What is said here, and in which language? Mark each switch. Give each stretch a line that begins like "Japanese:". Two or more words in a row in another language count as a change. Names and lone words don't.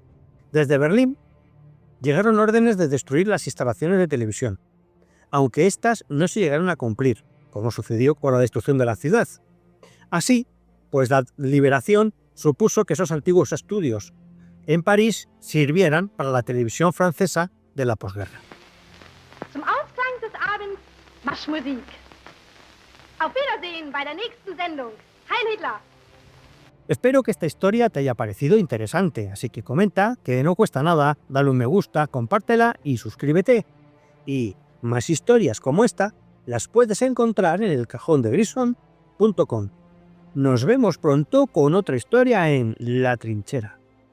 Spanish: Desde Berlín llegaron órdenes de destruir las instalaciones de televisión, aunque éstas no se llegaron a cumplir, como sucedió con la destrucción de la ciudad. Así, pues la liberación supuso que esos antiguos estudios en París sirvieran para la televisión francesa de la posguerra.
German: Zum Ausklang des Abends Marschmusik. Auf Wiedersehen bei der nächsten Sendung. Heil Hitler!
Spanish: Espero que esta historia te haya parecido interesante, así que comenta, que no cuesta nada, dale un me gusta, compártela y suscríbete. Y más historias como esta las puedes encontrar en elcajondegrison.com. Nos vemos pronto con otra historia en La Trinchera.